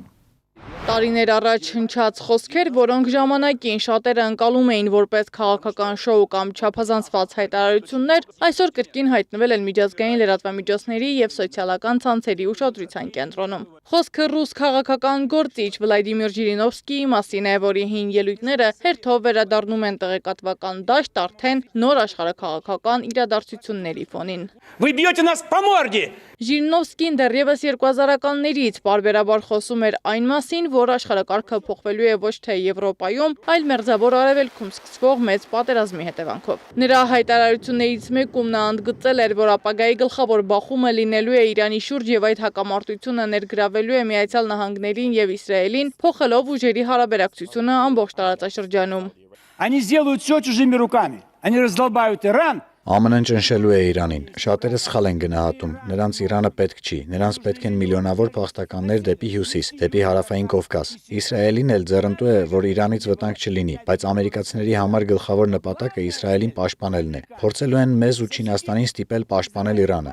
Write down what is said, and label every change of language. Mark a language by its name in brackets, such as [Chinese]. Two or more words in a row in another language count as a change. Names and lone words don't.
[Armenian] Տարիներ առաջ հնչած խոսքեր, որոնք ժամանակին շատերը ընկալում էին որպես քաղաքական շոու կամ չափազանցված հայտարարություններ, այսօր կրկին հայտնվել են միջազգային լրատվամիջոցների եւ սոցիալական ցանցերի ուշադրության կենտրոնում։ Խոսքը ռուս քաղաքական գործիչ Վլադիմիր Ժիրինովսկիի մասին է, որի հին ելույթները հերթով վերադառնում են տեղեկատվական դաշտ արդեն նոր աշխարհաքաղաքական իրադարձությունների ֆոնին։ [Russian] Вы бьете нас по морде! [Armenian] Ժիրինովսկին դեռևս 2000-ականներից պարբերաբար խոսում էր այն մասին, որ աշխարհակարգը փոխվելու է ոչ թե Եվրոպայում, այլ մերձավոր արևելքում սկսվող մեծ պատերազմի հետևանքով։ Նրա հայտարարություններից մեկում նա ընդգծել էր, որ ապագայի գլխավոր բախումը լինելու է Իրանի շուրջ եւ այդ հակամարտությունը ներգրավելու է Միացյալ Նահանգներին եւ Իսրայելին, փոխելով ուժերի հարաբերակցությունը ամբողջ տարածաշրջանում։ [Russian] Они сделают все чужими руками. Они раздолбают Иран. [Armenian] ԱՄՆ-ն ճնշելու է Իրանին։ Շատերը սխալ են գնահատում։ Նրանց Իրանը պետք չի։ Նրանց պետք են միլիոնավոր փախստականներ դեպի հյուսիս, դեպի հարավային Կովկաս։ Իսրայելին էլ ձեռնտու է, որ Իրանից վտանգ չլինի, բայց ամերիկացիների համար գլխավոր նպատակը Իսրայելին պաշտպանելն է։ Փորձելու են մեզ ու Չինաստանին ստիպել պաշտպանել Իրանը։